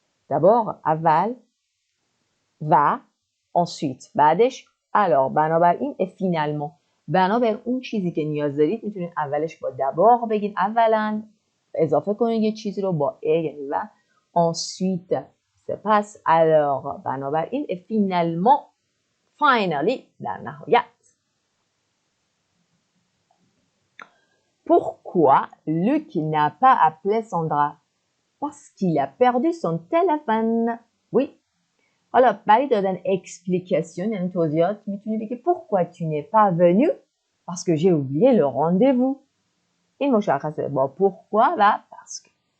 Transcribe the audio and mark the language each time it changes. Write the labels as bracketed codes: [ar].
[fa] D'abord, اول و ensuite بعدش alors بنابراین [fr] et finalement [fa] بنابر اون چیزی که نیاز دارید میتونید اولش با d'abord بگید اولا اضافه کنید یه چیزی رو با ا یعنی و ensuite سپس alors بنابراین et finalement finally در نهایت. [fr] Pourquoi Luc n'a pas appelé Sandra? Parce qu'il a perdu son téléphone. Oui. [fa] حالا برای دادن explication یعنی توضیحات میتونی بگی [fr] pourquoi tu n'es pas venu? Parce que j'ai oublié le rendez-vous. [fa] این مشخصه با pourquoi و parce que.